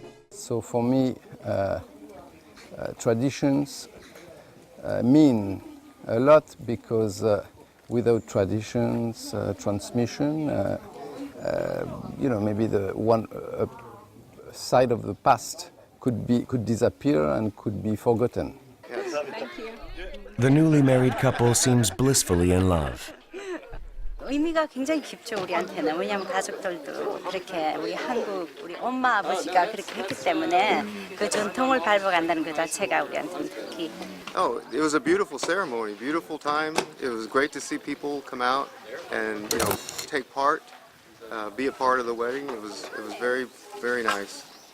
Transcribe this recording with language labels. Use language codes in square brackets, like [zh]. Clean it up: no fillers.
[en] So for me, traditions mean a lot because without traditions, transmission, maybe the one side of the past could disappear and could be forgotten. Thank you. The newly married couple seems blissfully in love. [ko] 의미가 굉장히 깊죠, 우리한테는. 왜냐하면 가족들도 그렇게 우리 한국, 우리 엄마, 아버지가 그렇게 했기 때문에 그 전통을 밟아간다는 그 자체가 우리한테는 특히. [en] Oh, it was a beautiful ceremony, beautiful time. It was great to see people come out and take part, be a part of the wedding. It was very, very nice.